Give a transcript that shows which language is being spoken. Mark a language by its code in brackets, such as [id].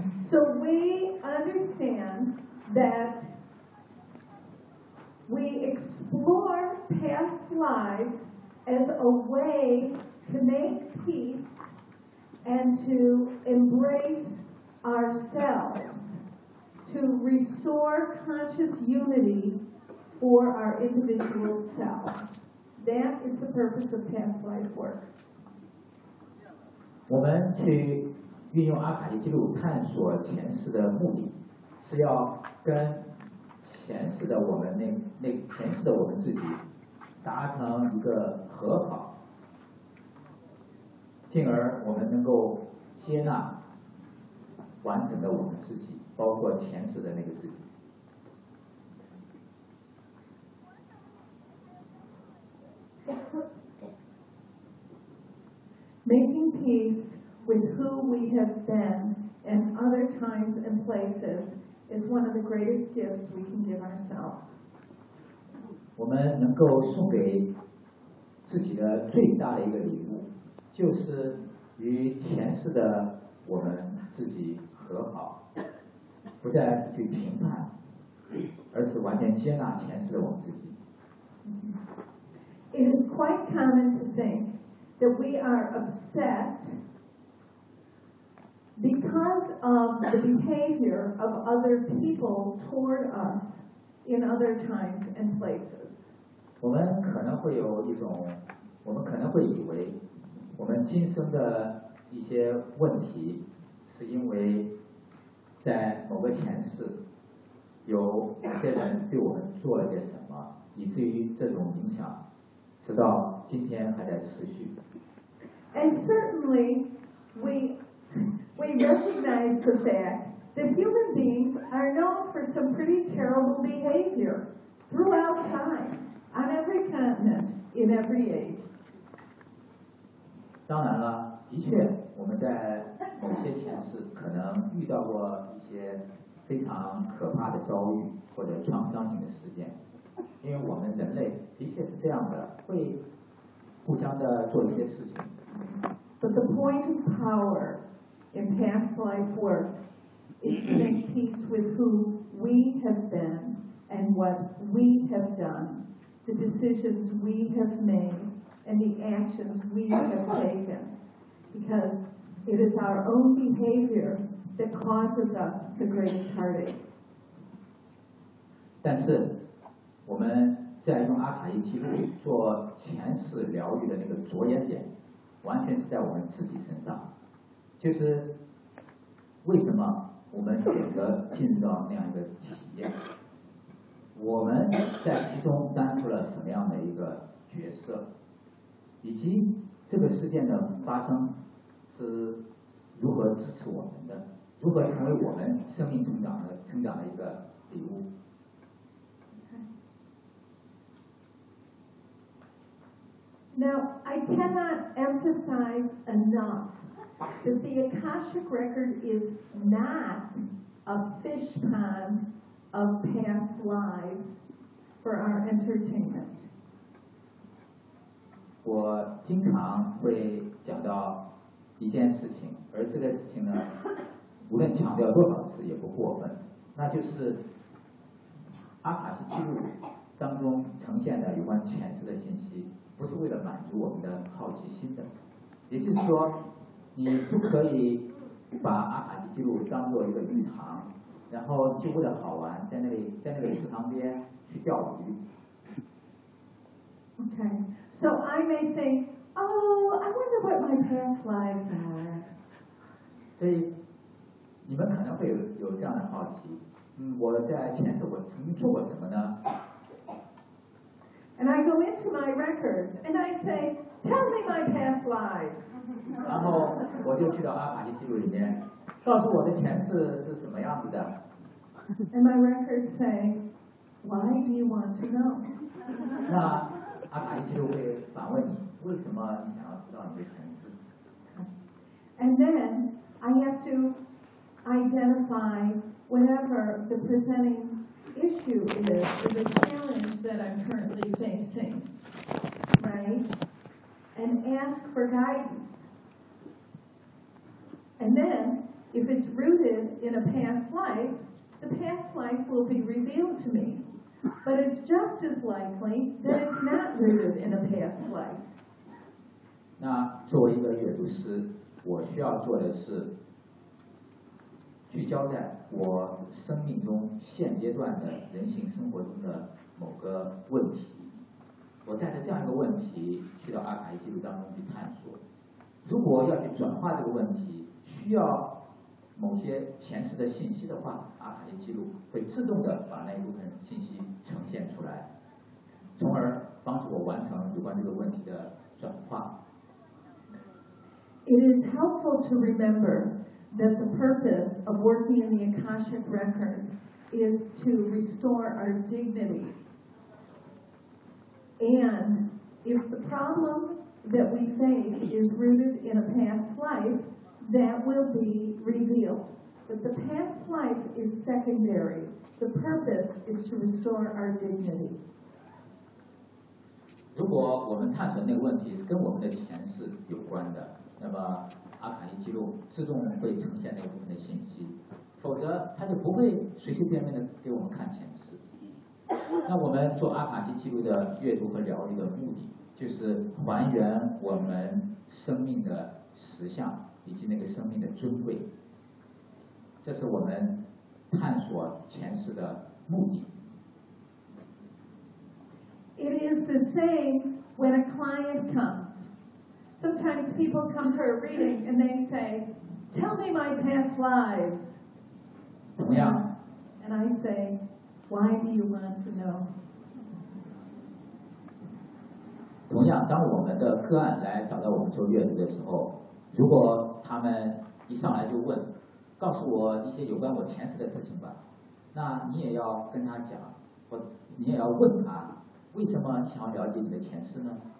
[en] So we understand that we explore past lives as a way to make peace and to embrace ourselves, to restore conscious unity for our individual self. That is the purpose of past life work. [zh] 我们去运用阿卡西记录探索前世的目的是要跟前世的我们那前世的我们自己达成一个和好，进而我们能够接纳完整的我们自己，包括前世的那个自己。 [en] Making peace with who we have been in other times and places is one of the greatest gifts we can give ourselves. [zh] 我们能够送给自己的最大的一个礼物，就是与前世的我们自己和好，不再去评判，而是完全接纳前世的我们自己。 [en] It is quite common to think that we are upset because of the behavior of other people toward us in other times and places. [zh] 我们可能会有一种，我们可能会以为，我们今生的一些问题，是因为在某个前世，有一些人对我们做了些什么，以至于这种影响。直到今天还在持续。 [en] And certainly, we recognize the fact that human beings are known for some pretty terrible behavior throughout time, on every continent, in every age. [zh] 当然了，的确，我们在某些前世可能遇到过一些非常可怕的遭遇或者创伤性的事件。因为我们人类的确是这样的，会互相的做一些事情。 [en] But the point of power in past life work is to make peace with who we have been and what we have done, the decisions we have made and the actions we have taken, because it is our own behavior that causes us the greatest heartache. [zh] 但是我们在用阿卡西记录做前世疗愈的那个着眼点，完全是在我们自己身上。就是为什么我们选择进入到那样一个体验，我们在其中担负了什么样的一个角色，以及这个事件的发生是如何支持我们的，如何成为我们生命成长的一个礼物。 [en] Now, I cannot emphasize enough that the Akashic Record is not a fish pond of past lives for our entertainment. [zh] 我经常会讲到一件事情，而这个事情呢，无论强调多少次也不过分，那就是阿卡西记录当中呈现的有关前世的信息，不是为了满足我们的好奇心的。也就是说，你不可以把阿卡西记录当作一个鱼塘，然后就为了好玩在那个池塘边去钓鱼。 [en] Okay, so I may think, oh, I wonder what my past lives are. [zh] 所以你们可能会有这样的好奇，我在前世我曾经做过什么呢？ [en] And I go into my records and I say, tell me my past lives. [zh] 然后我就去到阿卡西记录里面，告诉我的前世是什么样子的。 [en] And my records say, why do you want to know? [zh] 那阿卡伊就会反问你，为什么你想要知道你的层次？ [en] And then I have to identify whatever the presenting issue is, or the challenge that I'm currently facing, right? And ask for guidance. And then, if it's rooted in a past life, the past life will be revealed to me. But it's just as likely that it's not rooted in a past life. [zh] 那作为一个阅读师，我需要做的是聚焦在我生命中现阶段的人性生活中的某个问题，我带着这样一个问题去到阿卡伊记录当中去探索。如果要去转化这个问题，需要某些前世的信息的话，阿卡伊记录会自动的把那一部分信息呈现出来，从而帮助我完成有关这个问题的转化。 [en] It is helpful to remember that the purpose of working in the Akashic Record is to restore our dignity. And if the problem that we face is rooted in a past life, that will be revealed. But the past life is secondary. The purpose is to restore our dignity. [zh] 如果我们探讨那个问题是跟我们的前世有关的，那么阿卡伊记录自动会呈现那部分的信息，否则它就不会随随便便的给我们看前世。那我们做阿卡伊记录的阅读和疗愈的目的，就是还原我们生命的实相以及那个生命的尊贵，这是我们探索前世的目的。 [en] It is the same when a client comesSometimes people come to a reading and they say, tell me my past lives. [zh] 怎么样？ [en] And I say, why do you want to know? [zh] 同样，当我们的个案来找到我们做阅读的时候，如果他们一上来就问，告诉我一些有关我前世的事情吧，那你也要跟他讲，或你也要问他，为什么想要了解你的前世呢？